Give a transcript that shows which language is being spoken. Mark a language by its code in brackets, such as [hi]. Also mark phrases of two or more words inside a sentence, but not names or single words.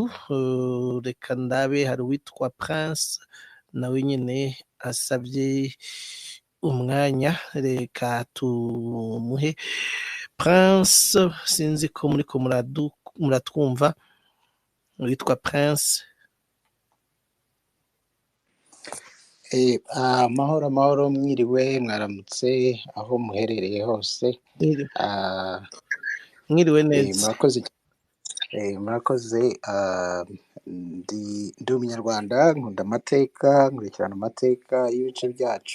[rn] Reka ndabe, hari uwitwa Prince nawe nyene asabye umwanya, reka tumuhe. Prince, sinzi ko muriko muratwumva. Witwa Prince. [rw] Amahoro mwiriwe, mwaramutse aho muherereye hose. Mwiriwe neza. Murakoze. Ndi umunyarwanda, nkunda amateka, nkurikirana amateka y'ibice byacu.